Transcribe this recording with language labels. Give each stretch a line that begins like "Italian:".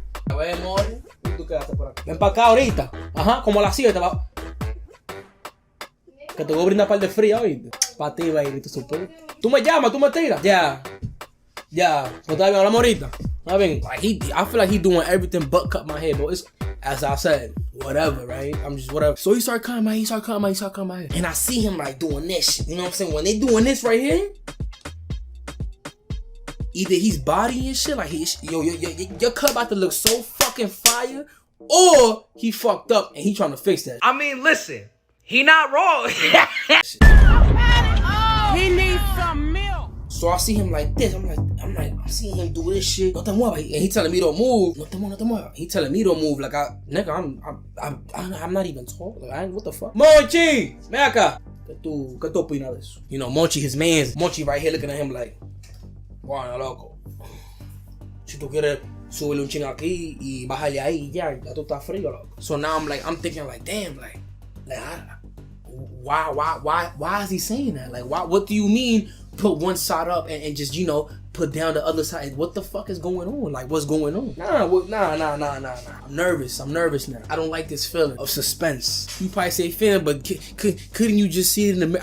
Spanish: A ver, amor, y tú quédate por aquí. Ven para acá ahorita. Ajá, como a las 7 va. Que te voy a brindar par de fría, ¿oíste? Para ti, baby, tú supo. Tú me llamas, tú me tiras. Ya. No está bien, hablamos ahorita.
English: I mean, like I feel like he's doing everything but cut my hair, but it's, as I said, whatever, right? I'm just whatever. So he started cutting my hair. And I see him like doing this shit, you know what I'm saying? When they doing this right here, either he's bodying shit, like your cut about to look so fucking fire, or he fucked up and he trying to fix that. I mean, listen, he not wrong. He needs some milk. So I see him like this. I'm seeing him do this shit.
Spanish: No te muevas.
English: And he telling me don't move.
Spanish: No te muevas.
English: He telling me don't move. Like I'm not even tall. Like, what the fuck?
Spanish: Monchi, ven acá. ¿Qué tú opinas de eso?
English: You know, Monchi, his man's. Monchi right here looking at him like,
Spanish: bueno, loco. Si tú quieres subirle un ching aquí y bajarle ahí, ya tú estás frío, loco.
English: So now I'm thinking like, damn, like why is he saying that? Like, what do you mean put one side up and just, you know, put down the other side? What the fuck is going on? Like, what's going on? Nah. I'm nervous now. I don't like this feeling of suspense. You probably say feeling, but couldn't you just see it in the mirror?